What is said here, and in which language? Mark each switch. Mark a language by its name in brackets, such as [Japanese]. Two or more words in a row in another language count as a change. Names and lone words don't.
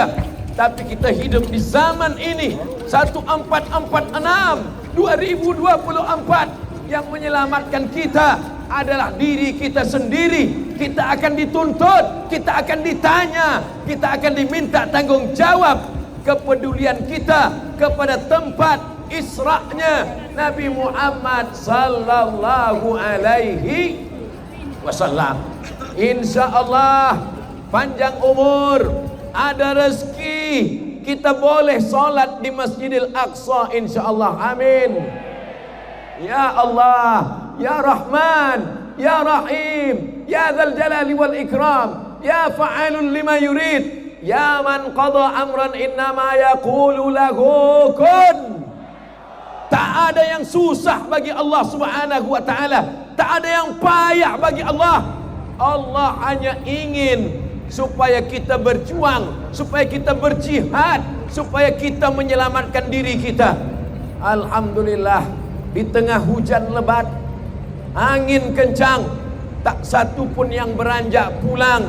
[Malay] Tapi kita hidup di zaman ini 1446 2024, yang menyelamatkan kita adalah diri kita sendiri. Kita akan dituntut, kita akan ditanya, kita akan diminta tanggung jawab kepedulian kita kepada tempat Isra'nya Nabi Muhammad [Arabic] صلى الله عليه وسلم. [Malay] InsyaAllah panjang umur, ada rezeki, kita boleh solat di Masjidil Aqsa insyaAllah. Amin. [Arabic] يا الله، يا رحمن، يا رحيم، يا ذا الجلال والإكرام، يا فعال لما يريد، يا من قضى أمرا إنما يقول له كن. [Malay] Tak ada yang susah bagi Allah [Arabic] سبحانه وتعالى, [Malay] tak ada yang payah bagi Allah. Allah hanya ingin supaya kita berjuang, supaya kita berjihad, supaya kita menyelamatkan diri kita. Alhamdulillah, di tengah hujan lebat, angin kencang, tak satu pun yang beranjak pulang.